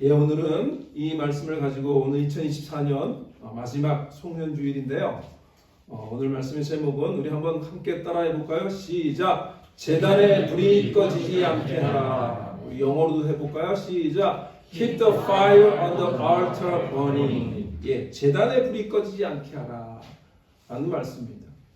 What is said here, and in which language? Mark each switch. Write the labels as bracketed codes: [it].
[ko] 예, 오늘은 이 말씀을 가지고 오늘 2024년 마지막 송년주일인데요. 오늘 말씀의 제목은 우리 한번 함께 따라해 볼까요? 시작! 제단의 불이 꺼지지 않게 하라. 우리 영어로도 해볼까요? 시작! [en] Keep the fire on the altar burning. [ko] 예, 제단의 불이 꺼지지 않게 하라. 라는 말씀입니다.